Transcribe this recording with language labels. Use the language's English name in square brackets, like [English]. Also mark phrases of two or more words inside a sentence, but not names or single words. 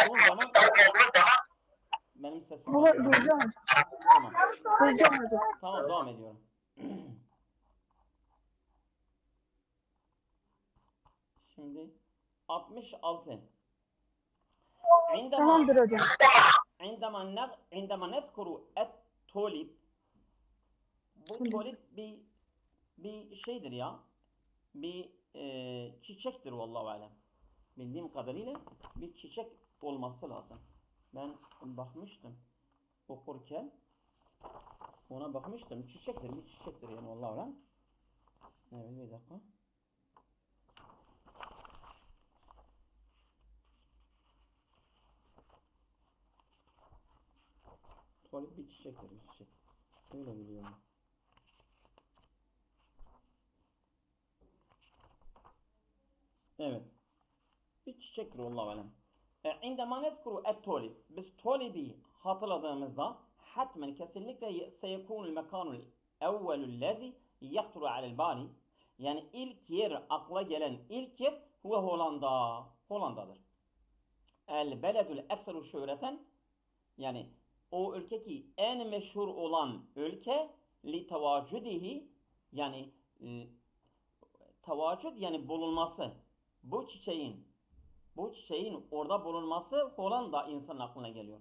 [Turkish] olduğun zaman benim sesimi Bunu duyuyorum. duyacağım. Tamam. Duyacağım hocam. Tamam devam ediyorum. Şimdi 66. Tamamdır hocam. [Arabic] عندما نذكر التوليب [Turkish] bu tulip bir şeydir ya. Bir çiçektir vallahu alem. Bildiğim kadarıyla bir çiçek olması lazım. Ben bakmıştım okurken ona bakmıştım. Çiçektir, bir çiçektir yani vallahu alem. Evet bir dakika. Tulip bir çiçektir, bir çiçek. Öyle biliyorum. Evet. Bir çiçektir vallahu alem. [Arabic] عندما نذكر التوليب [Turkish] biz tolibi hatırladığımızda hatmen kesinlikle [Arabic] سيكون المكان الأول الذي يخطر على البال, [Turkish] yani ilk yer, akla gelen ilk yer huve Hollanda. Hollanda'dır. [Arabic] البلد الأكثر شهرة, [Turkish] yani o ülke ki en meşhur olan ülke [Arabic] لتواجده, [Turkish] yani tevacud yani bulunması, bu çiçeğin orada bulunması Hollanda insanın aklına geliyor.